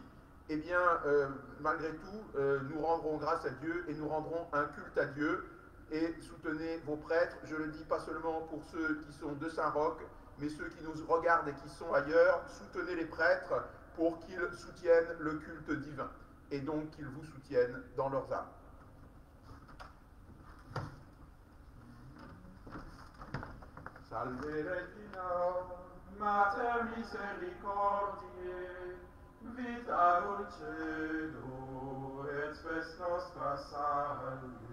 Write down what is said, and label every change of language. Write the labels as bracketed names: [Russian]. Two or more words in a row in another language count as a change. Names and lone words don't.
[French] Eh bien, malgré tout, nous rendrons grâce à Dieu et nous rendrons un culte à Dieu. Et soutenez vos prêtres, je le dis pas seulement pour ceux qui sont de Saint-Roch, mais ceux qui nous regardent et qui sont ailleurs, soutenez les prêtres pour qu'ils soutiennent le culte divin, et donc qu'ils vous soutiennent dans leurs âmes. [Latin] Salve Regina, Mater misericordiae, vita dulcedo et spes nostra salve.